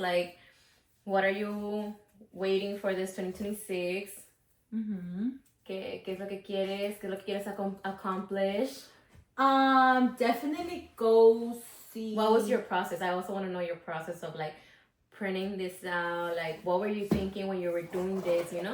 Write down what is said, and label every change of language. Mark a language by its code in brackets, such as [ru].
[en] Like, what are you waiting for this 2026? [es] ¿Qué es lo que quieres? ¿Qué es lo que quieres accomplish? [en] Definitely go see. What was your process? I also want to know your process of like printing this out. Like, what were you thinking when you were doing this?